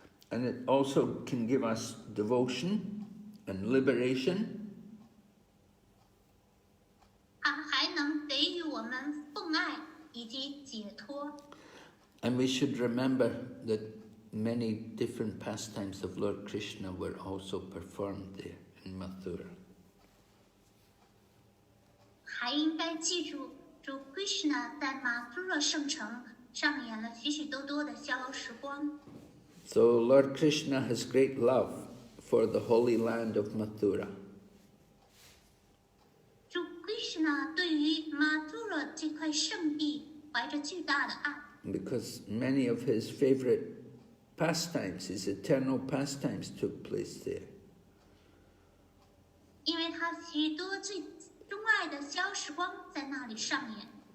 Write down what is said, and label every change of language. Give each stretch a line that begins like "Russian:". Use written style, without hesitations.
English: And it also can give us devotion and liberation.
Chinese: 它还能给予我们奉爱以及解脱。
English: And we should remember that many different pastimes of Lord Krishna were also performed there in Mathura.
Chinese: 还应该记住，主 Krishna 在 Mathura 圣城上演了许许多多的逍遥时光。
English: So Lord Krishna has great love for the holy land of Mathura.
Chinese: 主 Krishna 对于 Mathura 这块圣地怀着巨大的爱。
English: Because many of his favorite pastimes, his eternal pastimes, took place there.
Chinese: 因为他许多最钟爱的逍遥时光在那里上演。